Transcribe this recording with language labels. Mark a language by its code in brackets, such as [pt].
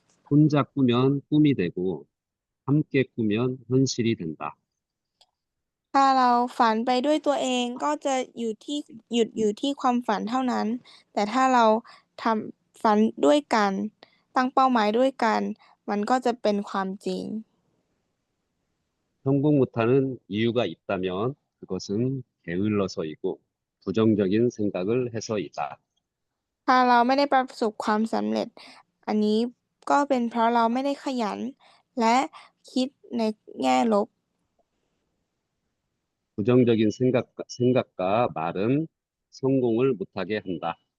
[ko] 혼자 꾸면 꿈이 되고 함께 꾸면 현실이 된다. [th] ถ้าเราฝันไปด้วยตัวเองก็จะหยุดอยู่ที่ความฝันเท่านั้น แต่ถ้าเราทำฝันด้วยกันตั้งเป้าหมายด้วยกัน มันก็จะเป็นความจริง [ko] 성공 못하는 이유가 있다면 그것은 게을러서이고 부정적인 생각을 해서이다. [th] ถ้าเราไม่ได้ประสบความสำเร็จ อันนี้ก็เป็นเพราะเราไม่ได้ขยัน และคิดในแง่ลบ [ko] 부정적인 생각과 말은 성공을 못하게 한다.